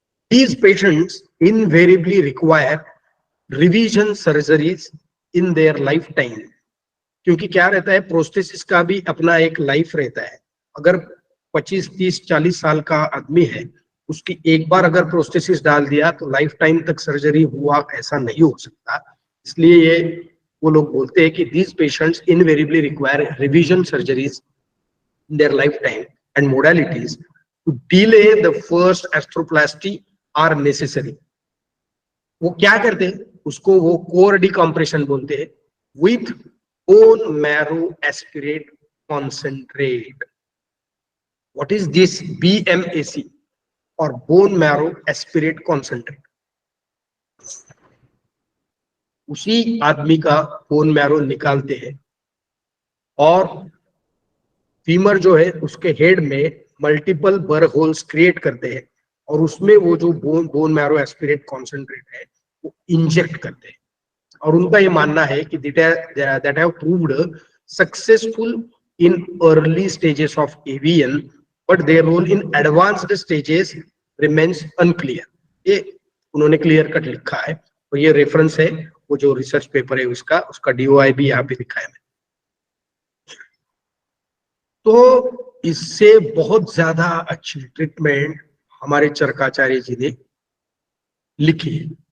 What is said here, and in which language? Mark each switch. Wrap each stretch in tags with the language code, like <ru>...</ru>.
<en>These patients invariably require revision surgeries in their lifetime,</en> <hi>क्योंकि क्या रहता है, प्रोस्थेसिस का भी अपना एक लाइफ रहता है। अगर 25, 30, 40 साल का आदमी है, उसकी एक बार अगर प्रोस्थेसिस डाल दिया तो लाइफ टाइम तक सर्जरी हुआ ऐसा नहीं हो सकता। इसलिए ये वो लोग बोलते हैं कि</hi> <en>these patients invariably require revision surgeries in their lifetime and modalities to delay the first arthroplasty are necessary।</en> <hi>वो क्या करते हैं? उसको वो कोर डिकम्प्रेशन बोलते हैं with bone marrow aspirate concentrate।</hi> <en>What is this BMAC और bone marrow aspirate concentrate?</en> <hi>उसी आदमी का बोन मैरो निकालते हैं, और फीमर जो है उसके हेड में मल्टीपल बर होल्स क्रिएट करते हैं, और उसमें वो जो बोन मैरो एस्पिरेट कॉन्सेंट्रेट है वो इंजेक्ट करते हैं। और उनका ये मानना है कि</hi> <en>that have proved successful in early stages of AVN, but their role in advanced stages remains unclear।</en> <hi>ये उन्होंने क्लियर कट लिखा है, और ये रेफरेंस है वो जो रिसर्च पेपर है उसका DOI भी यहाँ पे लिखा है। तो इससे बहुत ज्यादा अच्छी ट्रीटमेंट हमारे चरकाचार्य जी ने लिखी है।</hi>